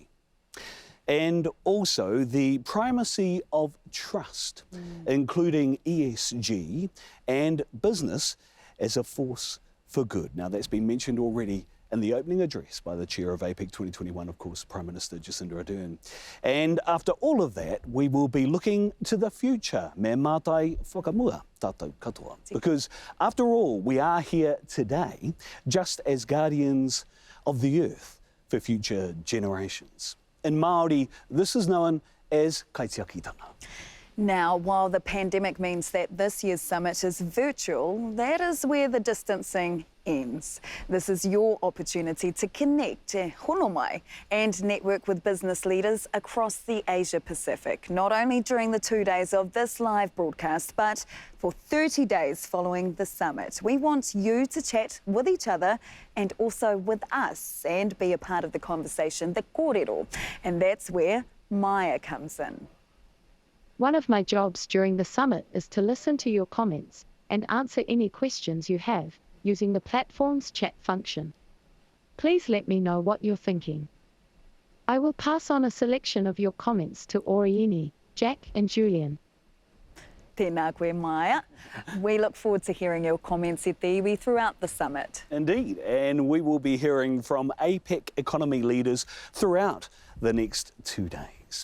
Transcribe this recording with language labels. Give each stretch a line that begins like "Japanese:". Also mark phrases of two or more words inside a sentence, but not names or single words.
English: And also the primacy of trust, including ESG and business as a force for good. Now, that's been mentioned already in the opening address by the chair of APEC 2021, of course, Prime Minister Jacinda Ardern. And after all of that, we will be looking to the future,
Māori: me mātai whakamua tātou katoa.
English: Because after all, we are here today just as guardians of the earth for future generations. In Māori, this is known as kaitiakitanga. Now, while the pandemic means that this year's summit is virtual, that is where the distancing ends. This is your opportunity to connect,
Māori: hono mai,
English: and network with business leaders across the Asia Pacific, not only during the 2 days of this live broadcast, but for 30 days following the summit. We want you to chat with each other and also with us and be a part of the conversation, the kōrero, and that's where Māia comes in. One of my jobs during the summit is to listen to your comments and answer any questions you have using the platform's chat function. Please let me know what you're thinking. I will pass on a selection of your comments to Oriini, Jack and Julian.
Māori: Tēnā koe, Māia.
English: We look forward to hearing your comments
Māori: e te iwi
English: throughout the summit. Indeed, and we will be hearing from APEC economy leaders throughout the next 2 days.